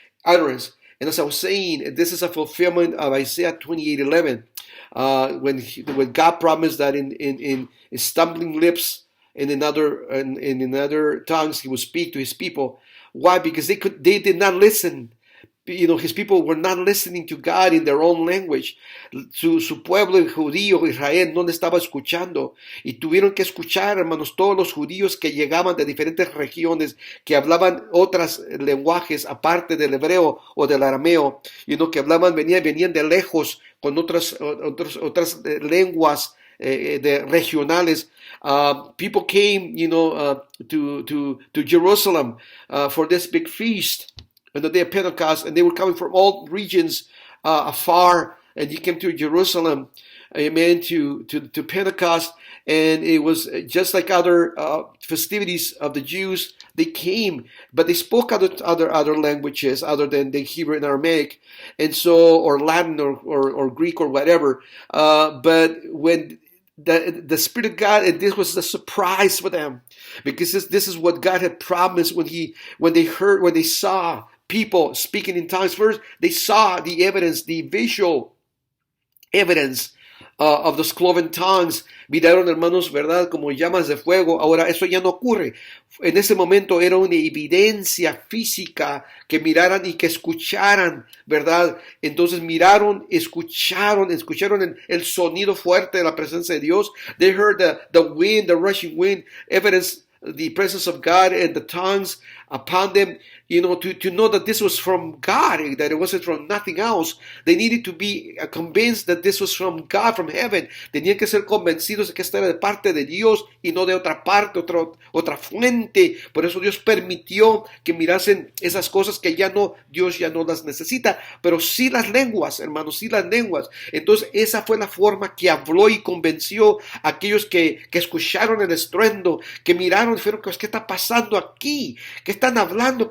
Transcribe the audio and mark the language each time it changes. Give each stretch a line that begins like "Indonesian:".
English: And as I was saying, this is a fulfillment of Isaiah 28:11. When God promised that in stumbling lips and in other tongues he would speak to his people. Why? Because they did not listen. his people were not listening to God in their own language.
Spanish: Su pueblo judío, Israel, no le estaba escuchando. Y tuvieron que escuchar, hermanos, todos los judíos que llegaban de diferentes regiones, que hablaban otros lenguajes aparte del hebreo o del arameo, que hablaban, venían de lejos con otras lenguas regionales.
English: People came, to Jerusalem for this big feast on the day of Pentecost, and they were coming from all regions afar, and he came to Jerusalem, amen, to Pentecost, and it was just like other festivities of the Jews. They came, but they spoke other languages other than the Hebrew and Aramaic, and so, or Latin or Greek or whatever. But when the Spirit of God, and this was a surprise for them, because this is what God had promised when they saw people speaking in tongues. First, they saw the evidence, the visual evidence of those cloven tongues.
Spanish: Miraron, hermanos, ¿verdad? Como llamas de fuego. Ahora, eso ya no ocurre. En ese momento era una evidencia física que miraran y que escucharan, ¿verdad? Entonces miraron, escucharon el sonido fuerte de la presencia de Dios.
English: They heard the wind, the rushing wind, evidence the presence of God and the tongues upon them, to know that this was from God, that it wasn't from nothing else. They needed to be convinced that this was from God, from heaven.
Spanish: Tenían que ser convencidos de que esta era de parte de Dios y no de otra parte, otra fuente. Por eso Dios permitió que mirasen esas cosas que Dios ya no las necesita, pero sí las lenguas, hermanos, sí las lenguas. Entonces esa fue la forma que habló y convenció a aquellos que escucharon el estruendo, que miraron y dijeron, ¿qué está pasando aquí? ¿Qué están hablando?